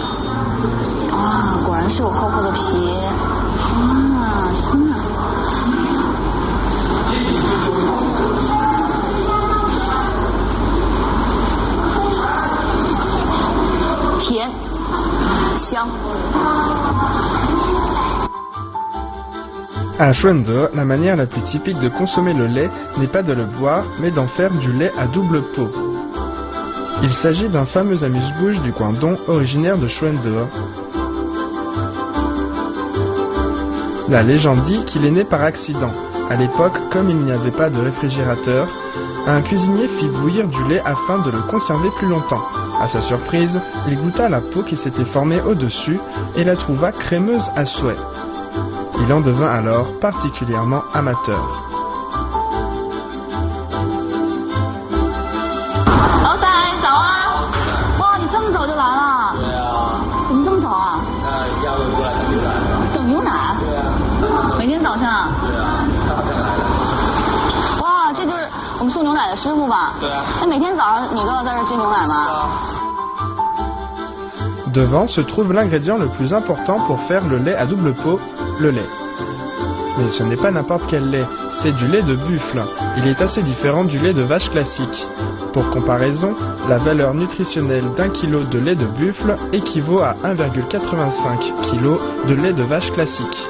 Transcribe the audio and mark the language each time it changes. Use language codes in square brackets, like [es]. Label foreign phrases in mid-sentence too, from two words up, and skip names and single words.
[zh] 哇，果然是有厚厚的皮。哇，天哪！甜，香。 [fr] À Schwende, la manière la plus typique de consommer le lait n'est pas de le boire, mais d'en faire du lait à double pot. Il s'agit d'un fameux amuse-bouche du Guangdong originaire de Schwende. La légende dit qu'il est né par accident. À l'époque, comme il n'y avait pas de réfrigérateur, un cuisinier fit bouillir du lait afin de le conserver plus longtemps. À sa surprise, il goûta la peau qui s'était formée au-dessus et la trouva crémeuse à souhait. Il en devint alors particulièrement amateur. [zh] 老仔，早啊！哇，你这么早就来了？对啊。怎么这么早啊？要过来等牛奶。等牛奶？对啊。每天早上？对啊，他好像来了。哇，这就是我们送牛奶的师傅吧？对啊。那每天早上你都要在这接牛奶吗？是啊。 [fr] Devant se trouve l'ingrédient le plus important pour faire le lait à double pot, le lait. Mais ce n'est pas n'importe quel lait, c'est du lait de buffle. Il est assez différent du lait de vache classique. Pour comparaison, la valeur nutritionnelle d'1 kg de lait de buffle équivaut à 1,85 kg de lait de vache classique.